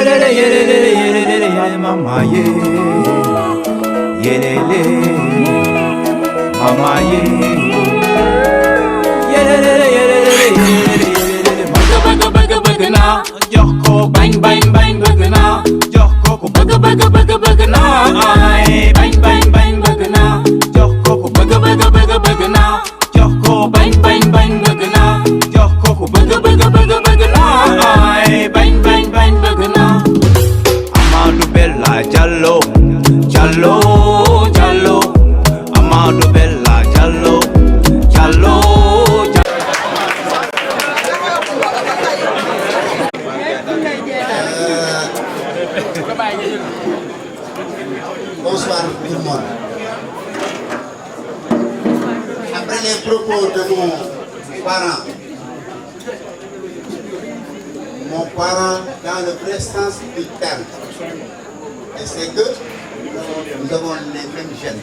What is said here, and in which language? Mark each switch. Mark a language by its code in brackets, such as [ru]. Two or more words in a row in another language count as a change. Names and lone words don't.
[wo] mama ye, yelele, mama ye, yelele, bëgg naa jox ko bañ bëgg naa jox ko ku bëgg naa ay bañ bëgg naa jox ko ku bëgg naa jox ko bañ bëgg naa jox ko ku bëgg naa ay bañ bëgg naa Amadou Bella Diallo Amadou Bella Diallo [fr] Bonsoir tout le monde. Après les propos de mon parent dans le vrai sens du terme, et c'est que nous avons les mêmes gènes.